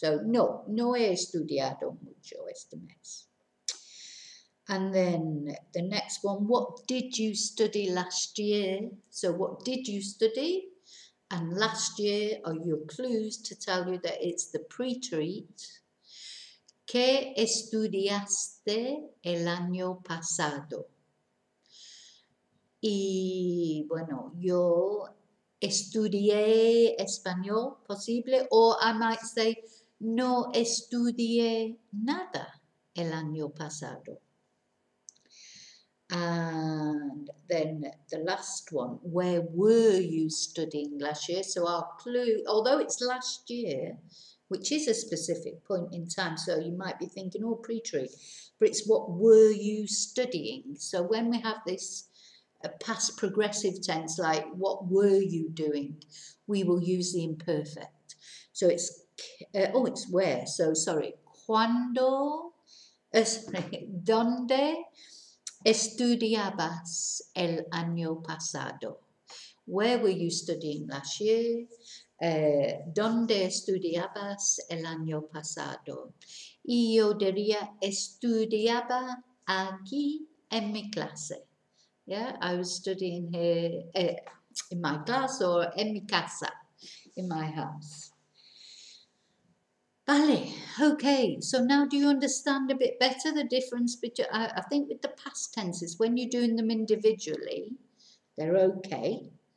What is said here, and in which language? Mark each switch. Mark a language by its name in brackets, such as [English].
[Spanish] So, no he estudiado mucho este mes. [English] And then the next one, what did you study last year? So, what did you study? And last year are your clues to tell you that it's the preterite. [Spanish] ¿Qué estudiaste el año pasado? Y bueno, yo estudié español, posible, [English] or I might say, [Spanish] no estudié nada el año pasado. [English] And then the last one, where were you studying last year? So our clue, although it's last year, which is a specific point in time. So you might be thinking, oh, preterite, but it's what were you studying? So when we have this past progressive tense, like what were you doing, we will use the imperfect. So it's, it's where. So sorry, [Spanish] cuando, donde estudiabas el año pasado? [English] Where were you studying last year? [Spanish] ¿Dónde estudiabas el año pasado? Y yo diría, estudiaba aquí en mi clase. [English] Yeah, I was studying here in my class or [Spanish] en mi casa, [English] in my house. Vale, okay, so now do you understand a bit better the difference between, I think with the past tenses, when you're doing them individually, they're okay.